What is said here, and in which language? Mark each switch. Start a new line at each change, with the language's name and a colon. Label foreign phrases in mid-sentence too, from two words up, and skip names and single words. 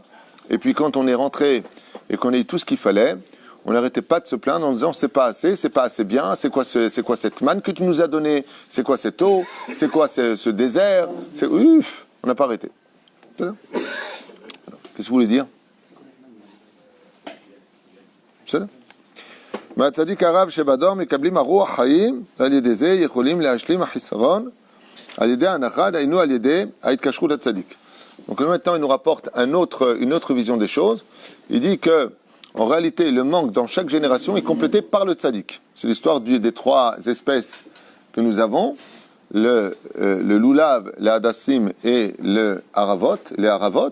French: Et puis quand on est rentré et qu'on a eu tout ce qu'il fallait, on n'arrêtait pas de se plaindre en disant c'est pas assez bien, c'est quoi cette manne que tu nous as donnée, c'est quoi cette eau, c'est quoi ce désert, on n'a pas arrêté. Voilà. Alors, qu'est-ce que vous voulez dire? C'est ça?
Hebrew: מהצדיק הרב שבדור מקבלים הרוח חיים ועל ידי זה יכולים להשלים החיסרון על ידי ההנחה, דהיינו על ידי ההתקשרות לצדיק.
French: Donc maintenant il nous rapporte une autre vision des choses. Il dit que en réalité le manque dans chaque génération est complété par le tzaddik. C'est l'histoire des 3 espèces que nous avons, le loulav, le hadassim et le haravot, les haravot.